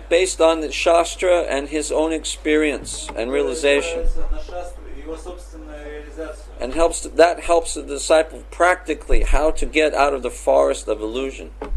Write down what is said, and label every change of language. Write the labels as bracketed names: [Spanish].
[English] Based on the Shastra and his own experience and realization. [Russian] На шастру и его собственную реализацию. [English] And that helps the disciple practically how to get out of the forest of illusion.